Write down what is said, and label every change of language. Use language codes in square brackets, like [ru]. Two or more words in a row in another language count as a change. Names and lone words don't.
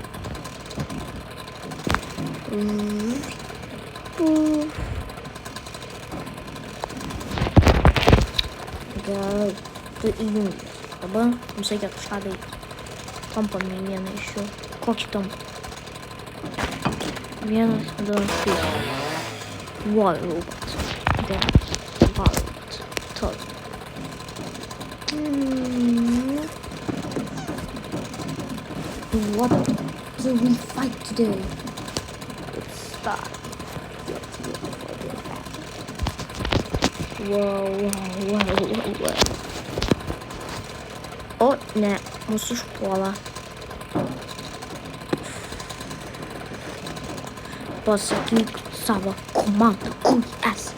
[lt] Gerai, tu įjungęs. Dabar mums reikia kažką daryti. Tampam į vieną iš jų. Kokį tampam? 1, 2, 3. [en] War robot. War robot. Toll. What do we fight today? Let's start. Wow. [lt] O, ne, mūsų užpuola. Pasakyk savo komandą, kur esi.